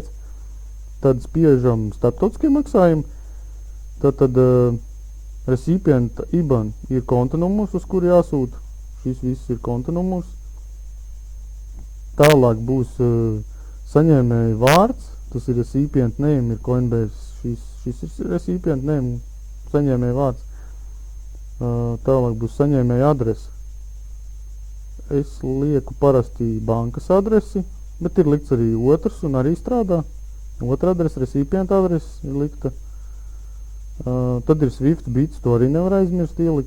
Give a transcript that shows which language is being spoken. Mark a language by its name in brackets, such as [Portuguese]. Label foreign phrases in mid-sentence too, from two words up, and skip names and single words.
[Latvian] Tad spiežam starptautiskie maksājumi, tad [English] recipient IBAN [Latvian] ir konta numurs, uz kuru jāsūta. Šis viss ir konta numurs. Tālāk būs saņēmēja vārds, tas ir [English] recipient name, [Latvian] ir Coinbase, šis ir [English] recipient name, [Latvian] saņēmēja vārds. Tālāk būs saņēmēja adrese. Es lieku parasti bankas adresi, bet ir likts arī otrs un arī strādā. Otra adrese, recipient adrese ir likta. Tad ir Swift bits, to arī nevar aizmirst ielikt.